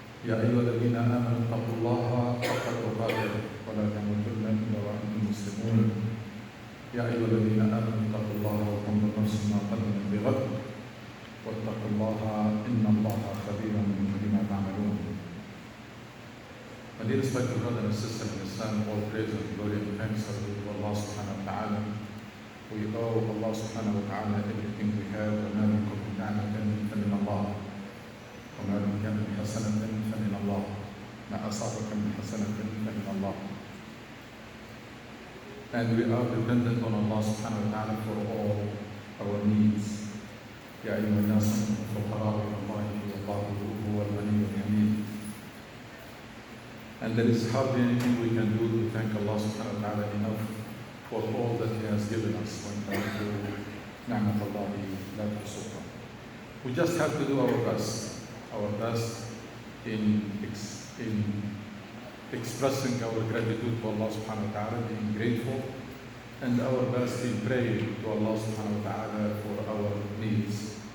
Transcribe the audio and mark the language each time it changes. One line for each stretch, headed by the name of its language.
Arabic: يا أيها الذين آمنوا اتقوا الله حق تقاته ولا تموتن إلا وأنتم مسلمون. يا أيها الذين آمنوا اتقوا الله وقولوا نفس ما قدمت بغد واتقوا الله إن الله خبير بما تعملون.
English: My dear respected brothers and sisters in Islam, all praise and glory and thanks are due to Allah subhanahu wa ta'ala. We owe Allah subhanahu wa ta'ala everything we have.
Arabic: وما بكم من نعمة فمن الله وما بكم من حسنة فمن الله ما أصابك من حسنة فمن الله.
English: And we are dependent on Allah subhanahu wa ta'ala for all our needs.
Arabic: يا أيها الناس أنتم الفقراء إلى الله والله هو الغني الحميد.
English: And there is hardly anything we can do to thank Allah subhanahu wa ta'ala enough for all that He has given us when it comes to
Arabic: نعمة الله لا تحصوها.
English: We just have to do our best in expressing our gratitude to Allah subhanahu wa ta'ala, being grateful, and our best in praying to Allah subhanahu wa ta'ala for our needs.